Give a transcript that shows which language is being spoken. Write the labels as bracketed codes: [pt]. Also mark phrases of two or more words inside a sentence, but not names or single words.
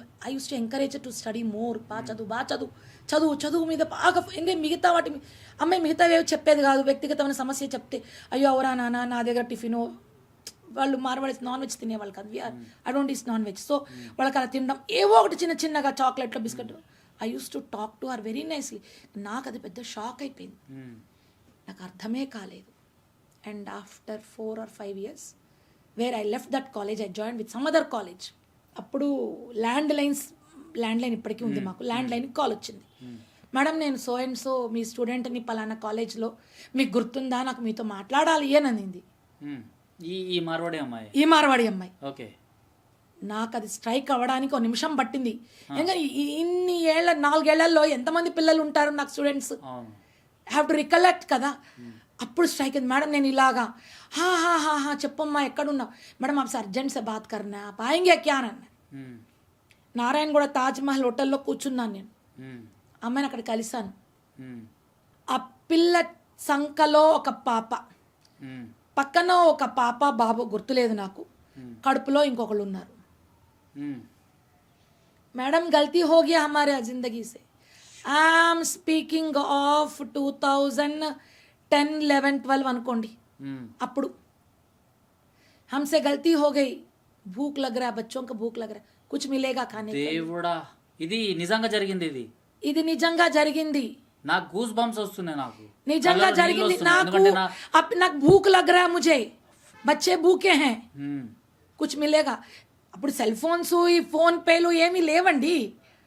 [en] I used to encourage to study more, [te] బాగా చదువు మీద బాగా. ఇంకా మిగతా వాటి అమ్మాయి మిగతావేవి చెప్పేది కాదు, వ్యక్తిగతమైన సమస్య చెప్తే అయ్యో అవరా నాన్న నా దగ్గర టిఫిను, వాళ్ళు మార్వాడీస్ [en] non veg [te] తినేవాళ్ళు కాదు, [en] I don't eat non veg. [te] సో వాళ్ళకి అలా తినడం, ఏవో ఒకటి చిన్నగా చాక్లెట్లు, బిస్కెట్. [en] I used to talk to her very nicely. [te] నాకు అది పెద్ద షాక్ అయిపోయింది. నాకు అర్థమే కాలేదు. [en] And after 4 or 5 years where I left that college, I join with some other college. [te] అప్పుడు ల్యాండ్ లైన్ ఇప్పటికీ ఉంది మాకు. ల్యాండ్ లైన్కి కాల్ వచ్చింది, మేడం నేను [en] so and so [te] మీ స్టూడెంట్ని పలానా కాలేజ్లో, మీకు గుర్తుందా, నాకు మీతో మాట్లాడాలి అని అనింది. ఈ మార్వాడి అమ్మాయి, ఈ మార్వాడి అమ్మాయి. ఓకే. నాకు అది స్ట్రైక్ అవ్వడానికి ఒక నిమిషం పట్టింది. ఇంకా ఇన్ని 4 ఏళ్లలో ఎంతమంది పిల్లలు ఉంటారు నాకు స్టూడెంట్స్, [en] have to recollect [te] కదా. అప్పుడు స్ట్రైక్ అయింది, మేడం నేను ఇలాగా హా చెప్పమ్మా ఎక్కడున్నావు, మేడం [hi] आप अर्जेंट से बात करना आप आएंगे क्या [te] అని అన్నారు. నారాయణ కూడా తాజ్మహల్ హోటల్లో కూర్చున్నాను నేను, అమ్మాయిని అక్కడ కలిశాను. ఆ పిల్ల సంకలో ఒక పాప, పక్కన ఒక పాప బాబు గుర్తులేదు నాకు, కడుపులో ఇంకొకళ్ళు ఉన్నారు. [hi] मैडम गलती हो गया हमारे जिंदगी से. [en] I'm speaking of 2010, 11, 12 అనుకోండి. [hi] అప్పుడు हमसे गलती हो गई, भूख लग रहा है, बच्चों को भूख लग रहा है, कुछ मिलेगा खाने को. [te] దేవుడా, ఇది నిజంగా జరిగింది. ఇది నిజంగా జరిగింది. నాకు గూస్ బంప్స్ వస్తున్నాయి, నాకు నిజంగా జరిగింది. నాకు [hi] भूख लग रहा है, मुझे बच्चे भूखे हैं, कुछ मिलेगा. [te] అప్పుడు సెల్ ఫోన్స్, ఈ ఫోన్ పేలు ఏమీ లేవండి.